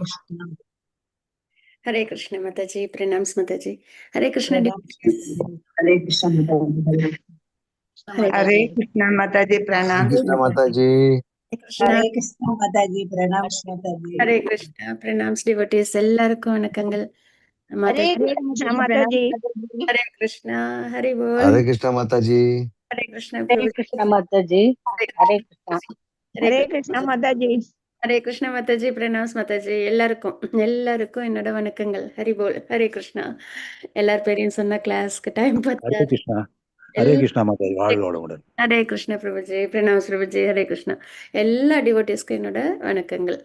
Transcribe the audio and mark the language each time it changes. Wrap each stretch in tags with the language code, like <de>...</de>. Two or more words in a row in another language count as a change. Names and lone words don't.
<sa>Krishna हरे कृष्ण माताजी. प्रणाम्स् माताजी. हरे कृष्ण. हरे कृष्ण माता, हरे कृष्ण माताजी प्रणाम. कृष्ण माताजी. हरे कृष्ण माताजी, प्रणाम्स् माताजी. हरे कृष्ण.</sa> <en>Pranams devotees.</en> <ta>எல்லாருக்கும் வணக்கங்கள்.</ta> <sa>हरे कृष्ण माताजी. हरे कृष्ण. हरि बोल. हरे कृष्ण माताजी. हरे कृष्ण. हरे कृष्ण माताजी. हरे कृष्ण. हरे कृष्ण माताजी. हरे कृष्ण माताजी. प्रणाम्स् माताजी.</sa> <ta>எல்லாருக்கும் என்னோட வணக்கங்கள்.</ta> <sa>हरि बोल. हरे कृष्णा.</sa> <ta>எல்லார் பேரையும் சொன்ன</ta> <en>classக்கு time</en> <ta>ஹரே பார்த்து</ta> <sa>कृष्णा. हरे कृष्णा माताजी. வாழ்வோடுடன். हरे कृष्ण प्रभुजी. प्रणाम्स् प्रभुजी. हरे कृष्णा.</sa> <ta>எல்லா டிவோட்டிஸ்க்கும் என்னோட வணக்கங்கள்.</ta>